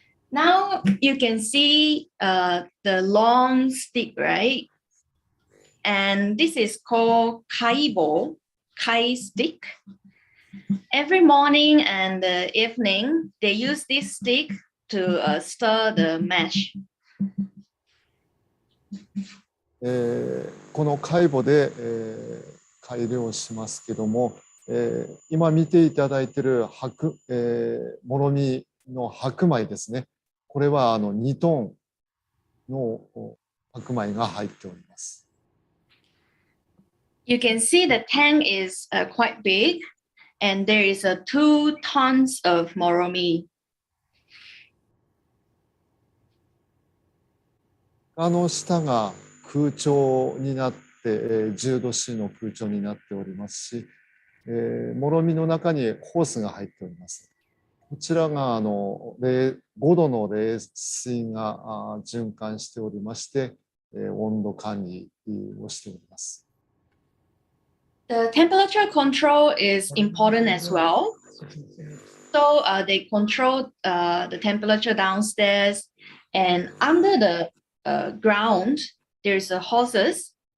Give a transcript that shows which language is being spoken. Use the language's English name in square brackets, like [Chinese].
[English] Now you can see the long stick, right? And this is called kaibo, kai stick. Every morning and evening, they use this stick to stir the mash. [Japanese] この解剖で、買い入れをしますけども、今見ていただいているもろみの白米ですね。これは2トンの白米が入っております。 [English] You can see the tank is quite big, and there is 2 tons of moromi. [Japanese] 下が空調になって、10度 C の空調になっておりますし、もろみの中にホースが入っております。こちらが5度の冷水が循環しておりまして、温度管理をしております。 [English] The temperature control is important as well. So they control the temperature downstairs, and under the ground, there's a hoses.